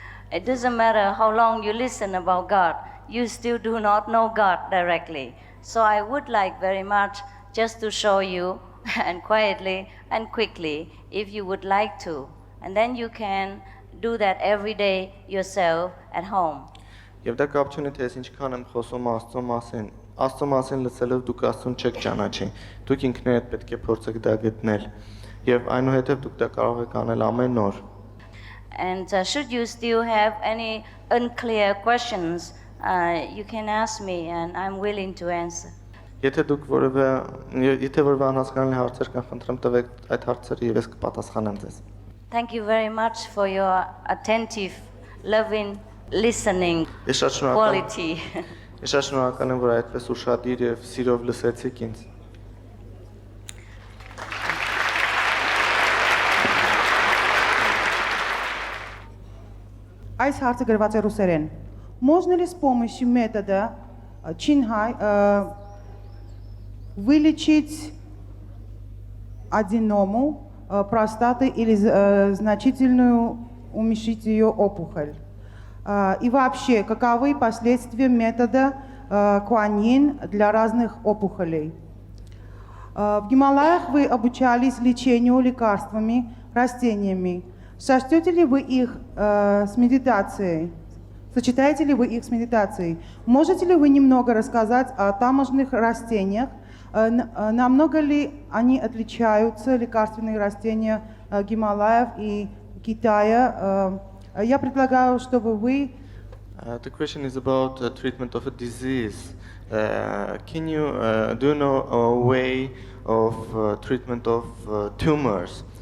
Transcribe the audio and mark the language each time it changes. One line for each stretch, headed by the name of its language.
English: It doesn't matter how long you listen about God, you still do not know God directly. So I would like very much just to show you and quietly and quickly if you would like to. And then you can do that every day yourself at home.
Armenian: Եվ դա կապ չունի թե ես ինչքան եմ խոսում Աստծո մասին։ Աստծո մասին լսելով դուք Աստծուն չեք ճանաչի։ Դուք ինքներդ պետք է փորձեք դա գտնել։ Եվ այնուհետև դուք դա կարող եք անել ամեն օր։
English: And should you still have any unclear questions, you can ask me and I'm willing to answer.
Armenian: Եթե դուք եթե որևէ անհասկանալի հարցեր կան, խնդրեմ տվեք այդ հարցերը եւ ես կպատասխանեմ ձեզ։
English: Thank you very much for your attentive, loving listening quality.
Armenian: Ես շատ շնորհակալ եմ, որ այդպես ուշադիր եւ սիրով լսեցիք ինձ։ Այս հարցը գրված է ռուսերեն։
Russian: Можно ли с помощью метода Чинхай вылечить аденому простаты или значительную уменьшить ее опухоль? И вообще, каковы последствия метода Куаньин для разных опухолей? В Гималаях вы обучались лечению лекарствами, растениями. Сочтете ли вы их с медитацией? Сочетаете ли вы их с медитацией? Можете ли вы немного рассказать о тамошних растениях? Намного ли они отличаются, лекарственные растения Гималаев и Китая? Я предлагаю, чтобы вы...
English: The question is about treatment of a disease. Do you know a way of treatment of tumors?